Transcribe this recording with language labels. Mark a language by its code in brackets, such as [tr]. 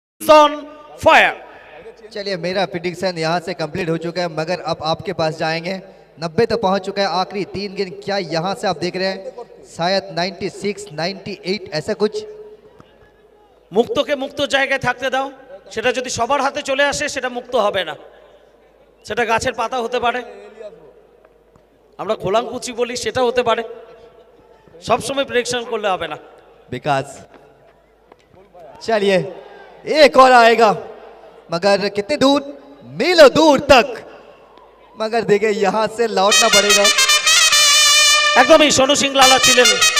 [en] On fire. [hi] चलिए मेरा prediction यहाँ से कंप्लीट हो चुका है, मगर अब आपके पास जाएंगे। 90 तो पहुँच चुका है, आखिरी 3 गेंद, क्या यहाँ से आप देख रहे हैं शायद 96 98 ऐसा कुछ। [bn] মুক্তকে মুক্ত জায়গায় থাকতে দাও, সেটা যদি সবার হাতে চলে আসে সেটা মুক্ত হবে না, সেটা গাছের পাতা হতে পারে, আমরা খোলাঙ্কুচি বলি সেটা হতে পারে। সবসময় প্রেডিকশন করলে হবে না। [hi] विकास चलिए एक और आएगा, मगर कितने दूर, मीलों दूर तक मगर देखिए यहाँ से लौटना पड़ेगा। [bn] একদমই সোনু সিং লালা ছিলেন